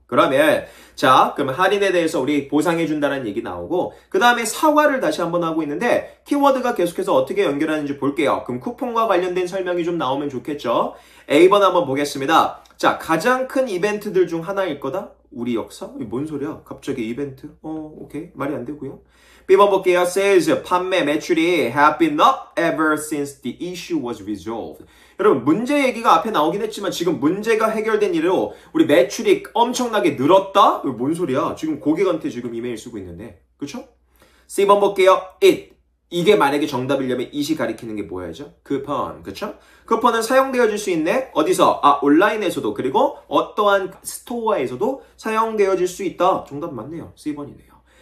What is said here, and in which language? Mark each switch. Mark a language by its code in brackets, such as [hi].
[ko] 그러면 자, 그럼 할인에 대해서 우리 보상해준다는 얘기 나오고 그 다음에 사과를 다시 한번 하고 있는데 키워드가 계속해서 어떻게 연결하는지 볼게요. 그럼 쿠폰과 관련된 설명이 좀 나오면 좋겠죠. A번 한번 보겠습니다. 자, 가장 큰 이벤트들 중 하나일 거다? 우리 역사? 뭔 소리야? 갑자기 이벤트? 오케이. 말이 안 되고요. B번 볼게요. [en] Sales, [ko] 판매 매출이 [en] have been up ever since the issue was resolved. [ko] 여러분, 문제 얘기가 앞에 나오긴 했지만 지금 문제가 해결된 이래로 우리 매출이 엄청나게 늘었다? 뭔 소리야? 지금 고객한테 지금 이메일 쓰고 있는데. 그쵸? C번 볼게요. It. 이게 만약에 정답이려면 it이 가리키는 게 뭐야죠? 쿠폰, 그쵸? 쿠폰은 사용되어질 수 있네? 어디서? 온라인에서도 그리고 어떠한 스토어에서도 사용되어질 수 있다. 정답 맞네요. C번이네요.